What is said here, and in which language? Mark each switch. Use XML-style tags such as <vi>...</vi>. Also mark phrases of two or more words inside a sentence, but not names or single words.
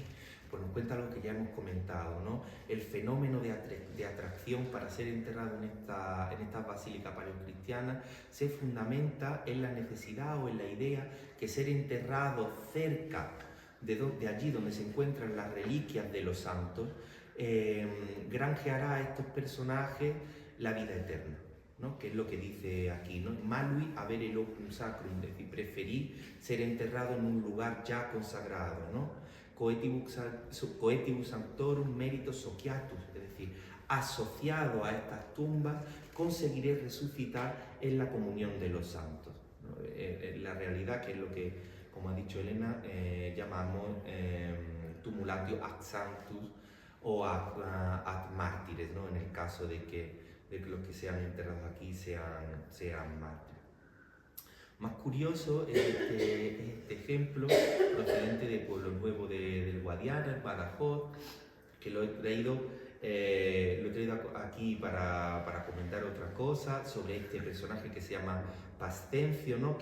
<es>Pues nos cuenta lo que ya hemos comentado, ¿no? El fenómeno de atracción para ser enterrado en esta basílica paleocristiana se fundamenta en la necesidad o en la idea que ser enterrado cerca de allí donde se encuentran las reliquias de los santos granjeará a estos personajes la vida eterna, ¿no? Que es lo que dice aquí, ¿no?</es> <la>Malui avere locum sacrum,</la> <es>es decir, preferí ser enterrado en un lugar ya consagrado, ¿no?</es> <la>Coetibus sanctorum meritos sociatus,</la> <es>es decir, asociado a estas tumbas, conseguiré resucitar en la comunión de los santos, ¿no? La realidad, que es lo que, como ha dicho Elena, llamamos</es> <la>tumulatio ad sanctus</la> <es>o</es> <la>ad mártires,</la> <es>¿no? En el caso de que los que sean enterrados aquí sean mártires. Más curioso es este ejemplo procedente de Pueblo Nuevo del Guadiana, en Badajoz, que lo he traído aquí para comentar otra cosa sobre este personaje que se llama Pascencio, ¿no?</es>